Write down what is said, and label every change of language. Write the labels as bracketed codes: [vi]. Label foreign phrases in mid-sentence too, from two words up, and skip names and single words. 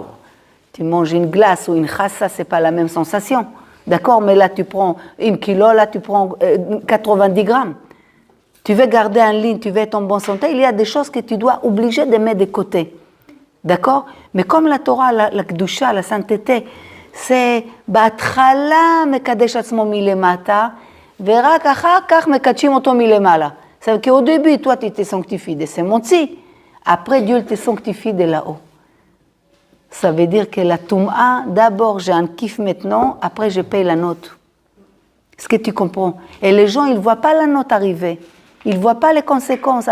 [fr] Tu manges une glace ou une chassa, c'est pas la même sensation. D'accord, mais là tu prends 1 kilo, là tu prends 90 grammes. Tu veux garder en ligne, tu veux être en bonne santé, il y a des choses que tu dois obliger de mettre de côté. D'accord? Mais comme la Torah, la Kedusha, la sainteté, c'est [he] בהתחלה מקדש עצמו מלמטה, ורק אחר כך מקדשים אותו מלמעלה. [fr] C'est-à-dire qu'au début, toi, tu te sanctifies de ce monde-ci, après Dieu te sanctifie de là-haut. Ça veut dire que la Toum'a, d'abord j'ai un kiff maintenant, après je paye la note. Est-ce que tu comprends? Et les gens, ils ne voient pas la note arriver. Ils ne voient pas les conséquences.